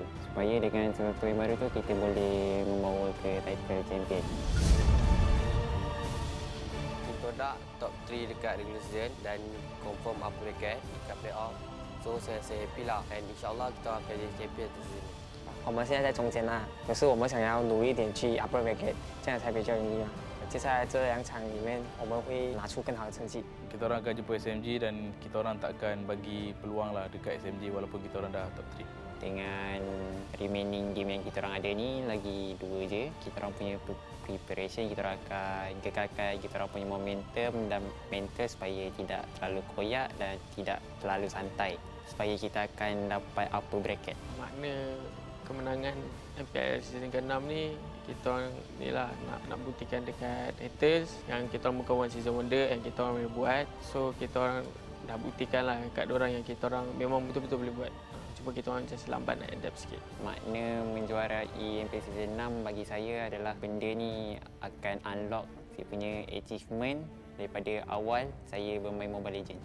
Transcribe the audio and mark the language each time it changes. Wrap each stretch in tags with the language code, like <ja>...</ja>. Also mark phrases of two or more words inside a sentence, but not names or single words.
<ms>Supaya dengan sesuatu yang baru tu kita boleh membawa ke</ms> <en>title champion.</en> <ms>TODAK top 3 dekat</ms> <en>regular season</en> <ms>dan</ms> <en>confirm upper bracket</en> <ms>dekat playoff. So saya happy lah and insyaAllah kita akan jadi champion di sini.</ms> <zh>我们现在在中间啦，可是我们想要努一点去</zh> <en>upper bracket，</en> <zh>这样才比较容易嘛。接下来这2场里面，我们会拿出更好的成绩。</zh> <ms>Kita orang akan jumpa SMG dan kita orang takkan bagi peluang lah dekat SMG walaupun kita orang dah top 3. Dengan</ms> <en>remaining game</en> <ms>yang kita orang ada ni lagi 2 je. Kita orang punya preparation, kita orang akan gegarkan kita orang punya momentum dan mental supaya tidak terlalu koyak dan tidak terlalu santai. Supaya kita akan dapat</ms> <en>upper bracket.</en> <ms>Makna kemenangan MPL season ke-6 ni kita orang ni lah nak buktikan dekat haters yang kita orang bukan</ms> <en>one season wonder</en> <ms>yang kita orang boleh buat. So kita orang dah buktikan lah kat diorang yang kita orang memang betul-betul boleh buat. Cuma kita orang just lambat nak adapt sikit. Makna menjuarai MPL season 6 bagi saya adalah benda ni akan unlock saya punya achievement daripada awal saya bermain Mobile Legends.</ms>